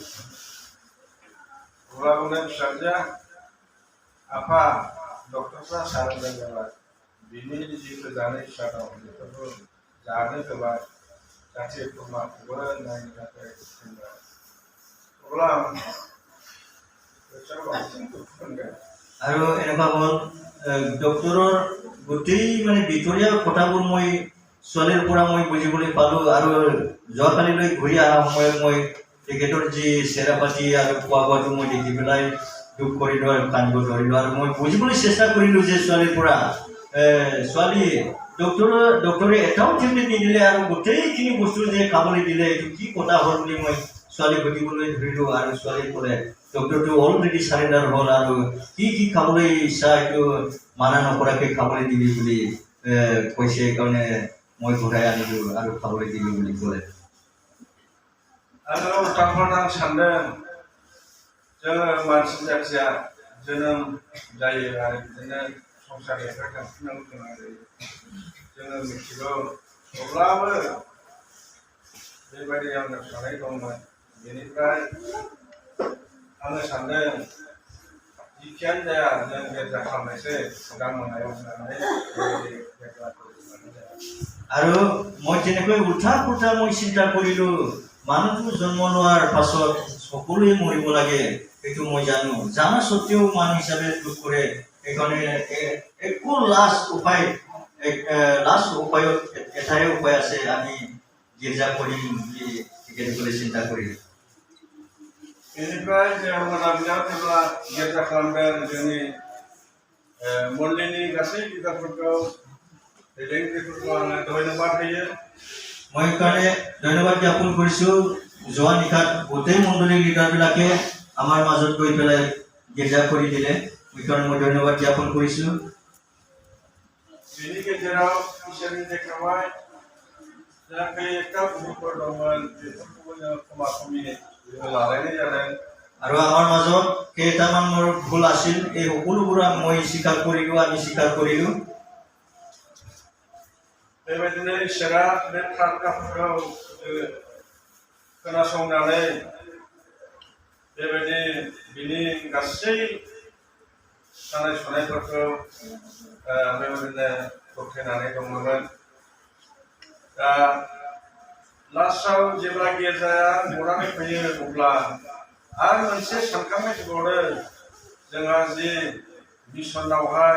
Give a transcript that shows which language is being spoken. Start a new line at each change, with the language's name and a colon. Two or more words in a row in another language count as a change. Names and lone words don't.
Bodo: अब्ला बुंदों फिसाजोआ, आफा डक्टरफ्रा सारेन्डार जाबाय, बिनि जिहेतु जानो इच्छा दं बेफोरखौ जानो होबाय, जाथि खुरमाखौबो नायनो थाखाय थिनबाय। अब्ला गोसोआव बांसिन दुखु मोनगोन।
Assamese: আৰু এনেকুৱা হ'ল ডক্টৰৰ গোটেই মানে ভিতৰীয়া কথাবোৰ মই ছোৱালীৰ পৰা মই বুজিবলৈ পালোঁ আৰু যোৱাকালিলৈ ঘূৰি অহা সময়ত মই তেখেতৰ যি চেৰা পাতি আৰু খোৱা বোৱাটো মই দেখি পেলাই দুখ কৰিলোঁ আৰু কান্দিব ধৰিলোঁ আৰু মই বুজিবলৈ চেষ্টা কৰিলোঁ যে ছোৱালীৰ পৰা ছোৱালী ডক্টৰে এটাও টেবলেট নিদিলে আৰু গোটেইখিনি বস্তু যে খাবলৈ দিলে এইটো কি কথা হ'ল বুলি মই ছোৱালীক সুধিবলৈ ধৰিলোঁ আৰু ছোৱালীয়ে ক'লে ডক্টৰটো অলৰেডি চাৰেণ্ডাৰ হ'ল আৰু কি খাবলৈ ইচ্ছা এইটো মানা নকৰাকৈ খাবলৈ দিবি বুলি কৈছে সেইকাৰণে মই ঘূৰাই আনিলোঁ আৰু খাবলৈ দিলোঁ বুলি ক'লে
Bodo: आरो उल्टां सानदों जोङो मानसि जाथिया जोनोम जायो आरो बिदिनो संसारनिफ्राय थांफिननांगौ गोनां जायो जोङो मिथिगौ अब्लाबो बेबायदि आंनो साननाय दंमोन बेनिफ्राय आङो सानदों जिखियानो जाया जों गेरजा खालामनायसै सिगां मोनायाव होननानै बेबायदि गेरजाखौ
Assamese: আৰু মই তেনেকৈ উল্টা পুল্টা মই চিন্তা কৰিলোঁ মানুহটো জন্ম লোৱাৰ পাছত সকলোৱে মৰিব লাগে এইটো মই জানো জানা সত্ত্বেও মানুহ হিচাপে দুখ কৰে সেইকাৰণে একো লাষ্ট উপায়ত এটাই উপায় আছে আমি গীৰ্জা কৰিম বুলি তেখেতসকলে চিন্তা কৰিলে
Bodo: बेनिफ्राय जों मोनाबिलियाव जेब्ला गेरजा खालामदों जोंनि मन्दिरनि गासै बिदाफोरखौ दैदेनगिरिफोरखौ आङो धन्यबाद होयो
Assamese: মই কাৰণে ধন্যবাদ জ্ঞাপন কৰিছোঁ যোৱা নিশাত গোটেই মণ্ডলীৰ লিডাৰবিলাকে আমাৰ মাজত গৈ পেলাই গীৰ্জা কৰি দিলে সেইকাৰণে মই ধন্যবাদ জ্ঞাপন কৰিছোঁ
Bodo: बेनि गेजेराव इसोरनि देखायबाय जा खैथा भुलफोर दंमोन बेफोरखौबो जों खमा खमि लालायनाय जादों
Assamese: আৰু আমাৰ মাজত কেইটামান মোৰ ভুল আছিল এই সকলোবোৰ মই স্বীকাৰ কৰিলোঁ আমি স্বীকাৰ কৰিলোঁ
Bodo: बेबायदिनो इसोरा बे प्रार्थनाफोरखौ खोनासंनानै बेबायदि बिनि गासै सानाय सुनायफोरखौ बेबायदिनो दबथायनानै दंमोन दा लास्टआव जेब्ला गेरजाया गनानै फैयो अब्ला आरो मोनसे सानखांनाय फैबावदों जोंहा जि मिसनावहाय